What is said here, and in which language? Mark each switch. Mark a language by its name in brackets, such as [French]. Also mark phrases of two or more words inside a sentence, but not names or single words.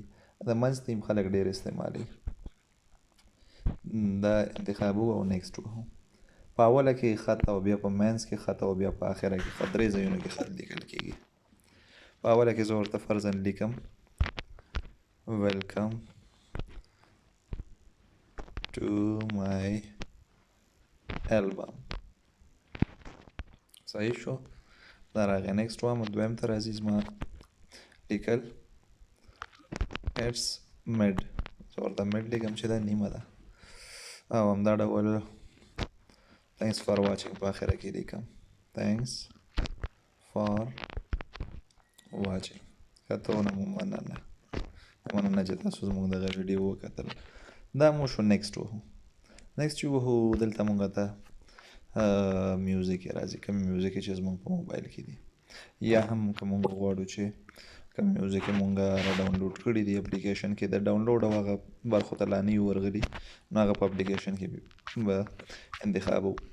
[Pashto] د منځ تیم خلک ډېر استعمالوي، دا انتخابو او نیکسټ وهو. په اوله کې خط او بیا په منځ کې خط او بیا په آخره کې خط، 3 ځایونو کې خط لیکل کیږي. په اوله کې زه ورته فرضاً لیکم [English] welcome to my album. [Pashto] صحیح شو. دا راغی. نیکسټ وایم دویم ته راځي زما لیکل [English] it's mid. [Pashto] زه ورته mid لیکم چې دا نیمه ده او همدا ډول [English] thanks for watching [Pashto] په آخره کې لیکم [English] thanks for watching. [Pashto] کتونه مو مننه چې تاسو زموږ دغه ویډیو وکتل. دا مو شو. نیکسټ وهو چې وهو دلته مونږ ته میوزیک یې راځي. کوم میوزیک چې زموږ په موبایل کې دي یا هم که مونږ غواړو چې کوم میوزیک یې مونږ را ډاونلوډ کړي دي اپلیکیشن کې د ډاونلوډ او هغه برخو ته لا نه یو ورغلي نو هغه په اپلیکیشن کې به انتخابو.